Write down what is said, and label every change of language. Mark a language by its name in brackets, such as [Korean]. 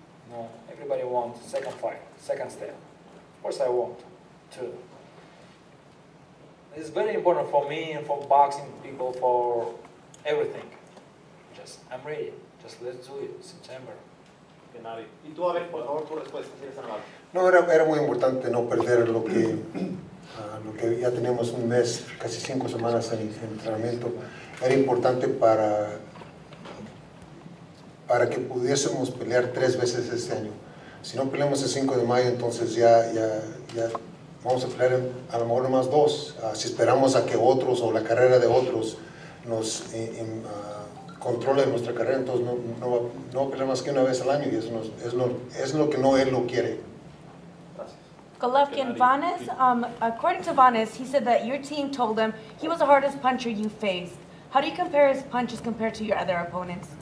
[English] No, everybody wants second fight, second step. Of course I want too. It's very important for me and for boxing people, for everything. Just, I'm ready. Just let's do it, September. Genaddy. [Spanish] Y tú, a ver, por favor, tu respuesta, si eres amable. No, era muy importante no perder lo que ya teníamos un mes, casi 5 semanas en entrenamiento. Era importante para que pudiésemos pelear 3 veces este año. Si no peleamos el 5 de mayo, entonces ya vamos a pelear a lo mejor más 2. Si esperamos a que otros o la carrera de otros nos controle nuestra carrera, entonces no pelear más que una vez al año, y eso es lo que no él lo quiere. [English] Golovkin, Vanes, according to Vanes, he said that your team told him he was the hardest puncher you faced. How do you compare his punches compared to your other opponents?